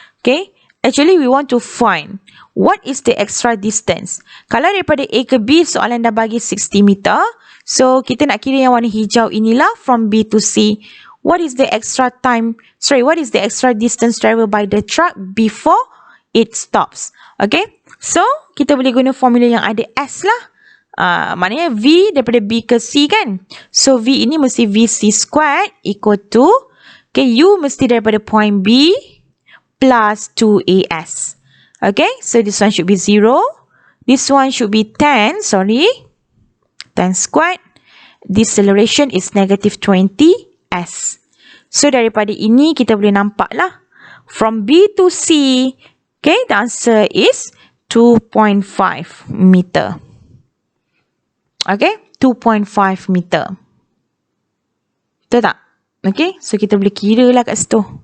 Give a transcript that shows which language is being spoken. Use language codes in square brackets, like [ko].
[en] Okay, actually we want to find what is the extra distance. [ms] Kalau daripada A ke B, soalan dah bagi 60 meter. So, kita nak kira yang warna hijau inilah [en] from B to C. What is the extra what is the extra distance traveled by the truck before it stops? Okay. [ms] So, kita boleh guna formula yang ada S lah. Maknanya V daripada B ke C kan. So, V ini mesti VC [en] squared equal to, [ms] okay, U mesti daripada point B plus 2AS. [en] Okay, so this one should be 0. This one should be 10, 10 squared. Deceleration is negative 20S. [ms] So, daripada ini kita boleh nampak lah. [en] From B to C, okay, the answer is 2.5 meter. Okay, 2.5 meter. [ms] Betul tak? Okay, so kita boleh kira lah kat situ.